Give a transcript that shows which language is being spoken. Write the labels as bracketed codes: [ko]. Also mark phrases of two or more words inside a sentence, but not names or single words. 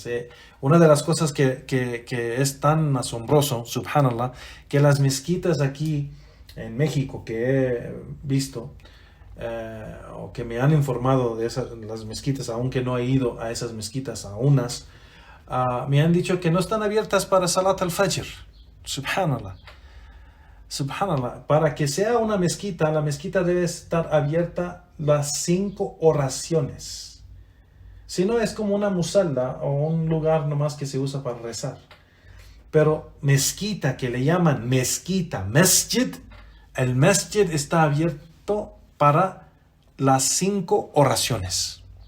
[es] Una de las cosas que es tan asombroso, subhanallah, que las mezquitas aquí en México que he visto, o que me han informado de las mezquitas, aunque no he ido a esas mezquitas a unas, me han dicho que no están abiertas para [ar] صلاة الفجر. سبحان الله. سبحان الله. [es] Para que sea una mezquita, la mezquita debe estar abierta las 5 oraciones. Si no, es como una musalla o un lugar nomás que se usa para rezar. Pero mezquita, que le llaman mezquita, masjid, el masjid está abierto para las 5 oraciones.